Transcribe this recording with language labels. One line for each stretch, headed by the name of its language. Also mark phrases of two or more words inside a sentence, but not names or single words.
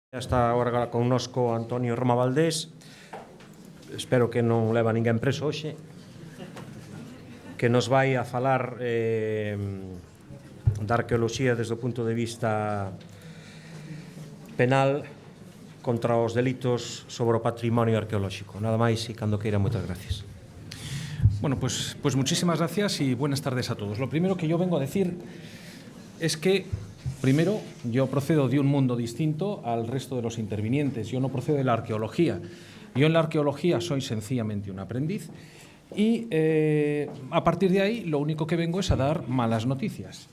Galician: Está agora connosco Antonio Roma Valdés. Espero que non leva ninguén preso hoxe, que nos vai a falar da arqueoloxía desde o punto de vista penal contra os delitos sobre o patrimonio arqueolóxico. Nada máis e cando queira, moitas gracias.
Spanish: Bueno, pues muchísimas gracias y buenas tardes a todos. Lo primero que yo vengo a decir es que, primero, yo procedo de un mundo distinto al resto de los intervinientes. Yo no procedo de la arqueología. Yo en la arqueología soy sencillamente un aprendiz y a partir de ahí lo único que vengo es a dar malas noticias.